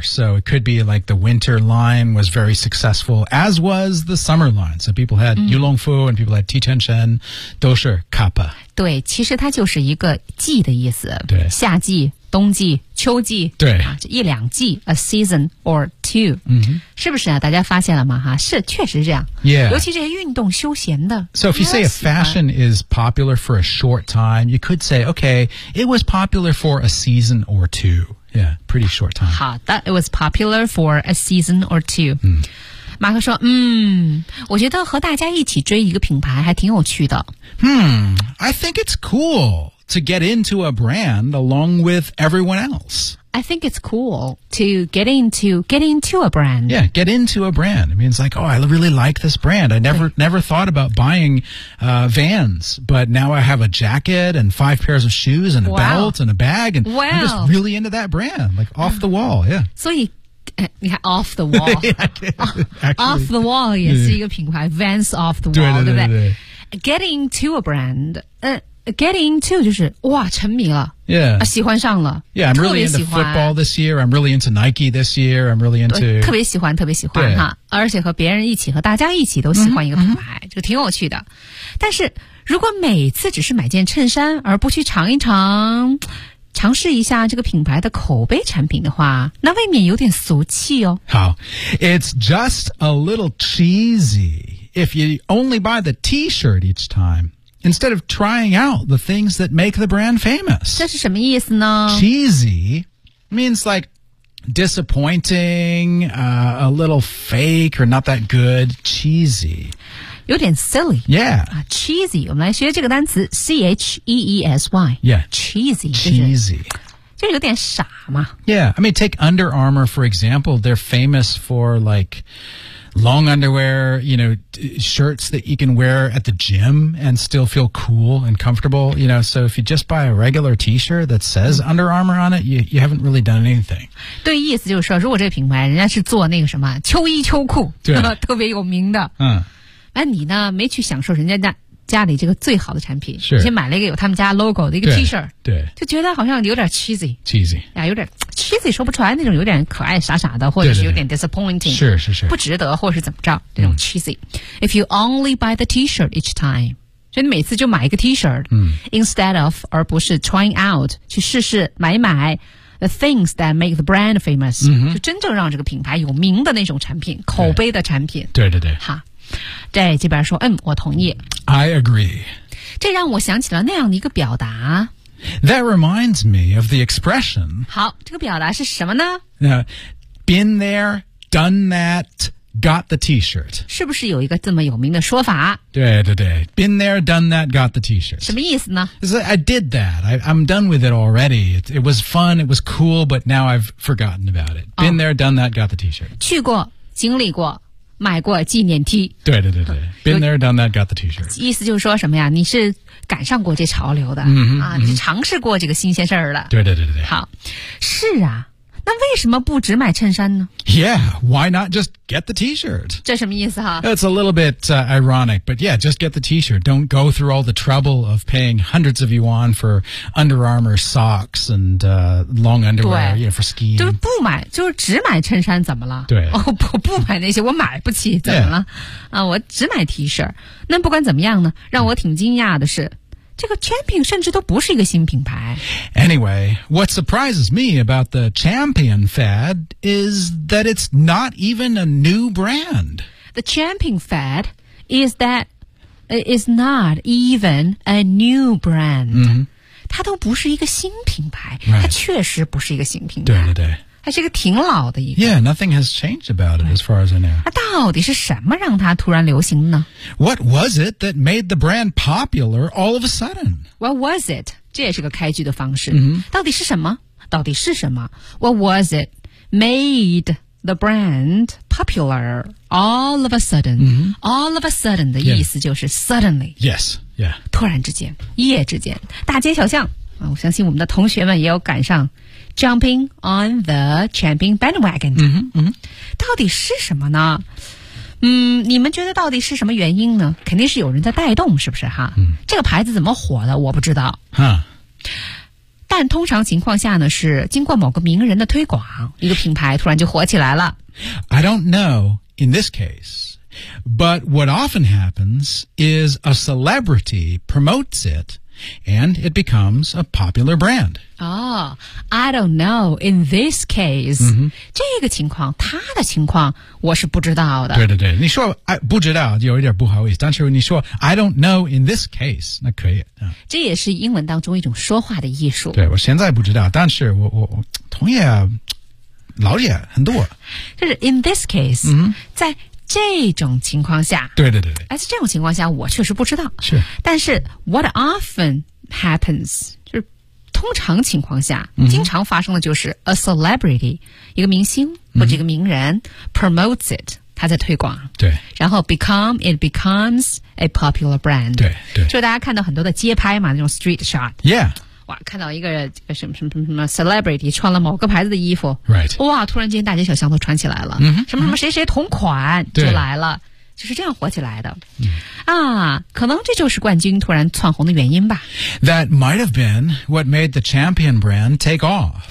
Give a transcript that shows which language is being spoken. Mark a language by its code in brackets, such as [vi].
[en] So it could be like the winter line was very successful, as was the summer line. So people had、mm-hmm. Yulongfu and people had Tichen Shen, [zh] 都是 [en] kappa. [zh] 对，其实它就是一个季的意思。对，夏季、冬季、秋季，对，啊，这一两季 [en] a season or two.、 Mm-hmm. [zh] 是不是啊？大家发现了吗？哈，是，确实是这样。 [en] Yeah. [zh] 尤其这些运动休闲的。 [en] So if you say a fashion is popular for a short time, you could say, okay, it was popular for a season or two. Yeah, pretty short time. [zh] 好的 [en] ，it was popular for a season or two.、 Mm. [zh] 马克说，嗯，我觉得和大家一起追一个品牌还挺有趣的。 [en] I think it's cool to get into a brand along with everyone else. I think it's cool to get into a brand. Yeah, get into a brand. It means like, oh, I really like this brand. I never thought about buying, Vans, but now I have a jacket and five pairs of shoes and a belt and a bag. And I'm just really into that brand, like off the wall. Yeah. So you, yeah, off the wall. Yeah, actually, off the wall [zh] 也是一个品牌 [en] Vans off the wall, [zh] 对不对？ [en] Get into a brand. Get into [zh] 就是哇沉迷了 [en] yeah [zh] 喜欢上了 [en] yeah I'm really into football this year I'm really into Nike this year I'm really into [zh] 特别喜欢特别喜欢哈而且和别人一起和大家一起都喜欢一个品牌、mm-hmm. 就挺有趣的但是如果每次只是买件衬衫而不去尝一尝尝试一下这个品牌的口碑产品的话那未免有点俗气哦好 [en] It's just a little cheesy if you only buy the t-shirt each timeInstead of trying out the things that make the brand famous. [zh] 这是什么意思呢 [en] Cheesy means like disappointing,、a little fake or not that good. Cheesy. [zh] 有点 [en] silly. Yeah.、 [zh] cheesy. 我们来学这个单词 C-H-E-E-S-Y. [en] Yeah. Cheesy. Cheesy. [zh] 就有点傻嘛 [en] Yeah. I mean, take Under Armour, for example. They're famous for like... Long underwear, you know, shirts that you can wear at the gym and still feel cool and comfortable, you know. So if you just buy a regular t-shirt that says Under Armour on it, you haven't really done anything. [zh] 对，意思就是说，如果这个品牌人家是做那个什么秋衣秋裤，对，特别有名的，嗯，那你呢，没去享受人家家里这个最好的产品，是，先买了一个有他们家 logo 的一个 t-shirt，对，就觉得好像有点 cheesy，啊，有点。cheesy 说不出来那种有点可爱傻傻的或者是有点 [en] disappointing [zh] 对对对是是是不值得或是怎么着这种 cheesy、嗯、 [en] If you only buy the t-shirt each time [zh] 所以你每次就买一个 t-shirt、嗯、 [en] Instead of [zh] 而不是 [en] trying out [zh] 去试试买一买 [en] The things that make the brand famous、嗯、 [zh] 就真正让这个品牌有名的那种产品口碑的产品对对对哈对这边说嗯我同意 [en] I agree [zh] 这让我想起了那样的一个表达 [en] That reminds me of the expression. [zh] 好，这个表达是什么呢？ [en] Been there, done that, got the t-shirt. [zh] 是不是有一个这么有名的说法？对对对 [en] ，been there, done that, got the t-shirt. [zh] 什么意思呢 [en] ？I did that. I'm done with it already. It was fun. It was cool. But now I've forgotten about it. Been there, done that, got the t-shirt. [zh] 去过，经历过。买过纪念 T 对对对对 [en] Been there, done that, got the t-shirt [zh] 意思就是说什么呀你是赶上过这潮流的、 mm-hmm, 啊，你是尝试过这个新鲜事儿了对对对对好是啊那为什么不只买衬衫呢？ [en] Yeah, why not just get the t-shirt? [zh] 这什么意思哈？ [en] It's a little bit, ironic, but yeah, just get the t-shirt. Don't go through all the trouble of paying hundreds of yuan for Under Armour socks and, long underwear, you know, for skiing. [zh] 就是不买，就是只买衬衫怎么了？对。哦、oh, 不买那些我买不起怎么了、yeah. 啊我只买 t-shirt。那不管怎么样呢让我挺惊讶的是。这个 Champion 甚至都不是一个新品牌。 [en] Anyway, what surprises me about the Champion fad is that it's not even a new brand. The Champion fad is that it's not even a new brand.、 Mm-hmm. [zh] 它都不是一个新品牌、 [en] right. [zh] 它确实不是一个新品牌。对对对。它是一个挺老的一个。 [en] Yeah, nothing has changed about it as far as I know. [zh] 那到底是什么让它突然流行呢？ [en] What was it that made the brand popular all of a sudden? What was it? [zh] 这也是个开局的方式。 Mm-hmm. 到底是什么？到底是什么？ [en] What was it made the brand popular all of a sudden?、 Mm-hmm. [zh] All of a sudden 的意思就是 [en] suddenly. Yes, yeah. [zh] 突然之间，一夜之间，大街小巷。啊、我相信我们的同学们也有赶上 [en] jumping on the champion bandwagon、嗯嗯、 [zh] 到底是什么呢嗯，你们觉得到底是什么原因呢肯定是有人在带动是不是哈、嗯？这个牌子怎么火的我不知道、啊、但通常情况下呢是经过某个名人的推广一个品牌突然就火起来了 [en] I don't know in this case but what often happens is a celebrity promotes itAnd it becomes a popular brand. Oh, I don't know. In this case,、 mm-hmm. [zh] 这个情况，他的情况，我是不知道的。对对对，你说不知道，有一点不好意思。但是你说 [en] I don't know in this case, [zh] 那可以、这也是英文当中一种说话的艺术。对，我现在不知道，但是我同业老也很多。就是 [en] in this case,、 mm-hmm. [zh] 在这种情况下对对对而且这种情况下我确实不知道是但是 [en] what often happens [zh] 就是通常情况下、嗯、经常发生的就是 [en] a celebrity [zh] 一个明星或者一个名人、嗯、 [en] promotes it [zh] 他在推广对然后 [en] become it becomes a popular brand [zh] 对对就大家看到很多的街拍嘛那种 [en] street shot yeah [zh] 哇看到一个什么什么什么什么 celebrity 穿了某个牌子的衣服、 [en] right. [zh] 哇突然间大街小巷都穿起来了、 mm-hmm. 什么什么谁谁同款就来了就是这样火起来的、 mm. 啊可能这就是冠军突然窜红的原因吧 [en] That might have been what made the champion brand take off